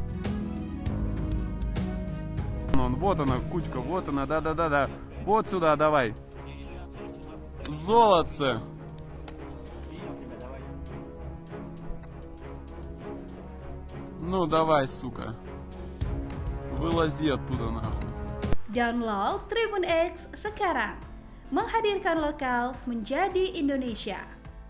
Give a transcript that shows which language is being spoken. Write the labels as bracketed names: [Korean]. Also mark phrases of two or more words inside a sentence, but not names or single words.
[Russian] Вот она, кучка, вот она, да. Вот сюда, давай. Золотце. Ну давай, сука. Вылази оттуда нахуй. [Indonesian] Download Tribun X sekarang. Menghadirkan lokal menjadi Indonesia.